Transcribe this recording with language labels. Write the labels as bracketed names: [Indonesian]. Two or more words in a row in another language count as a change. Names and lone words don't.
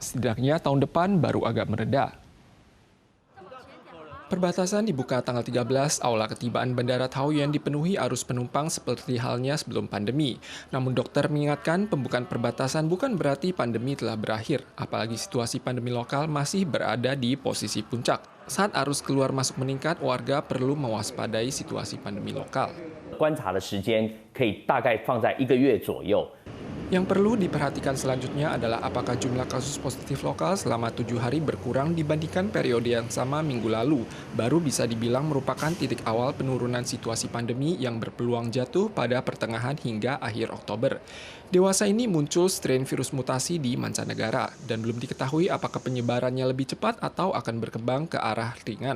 [Indonesian] Setidaknya tahun depan baru agak mereda. Perbatasan dibuka tanggal 13, aula ketibaan Bandara Taoyuan dipenuhi arus penumpang seperti halnya sebelum pandemi. Namun dokter mengingatkan pembukaan perbatasan bukan berarti pandemi telah berakhir, apalagi situasi pandemi lokal masih berada di posisi puncak. Saat arus keluar masuk meningkat, warga perlu mewaspadai situasi pandemi lokal. [Chinese] 观察的时间可以大概放在1个月左右。 [Indonesian] Yang perlu diperhatikan selanjutnya adalah apakah jumlah kasus positif lokal selama 7 hari berkurang dibandingkan periode yang sama minggu lalu. Baru bisa dibilang merupakan titik awal penurunan situasi pandemi yang berpeluang jatuh pada pertengahan hingga akhir Oktober. Dewasa ini muncul strain virus mutasi di mancanegara dan belum diketahui apakah penyebarannya lebih cepat atau akan berkembang ke arah ringan.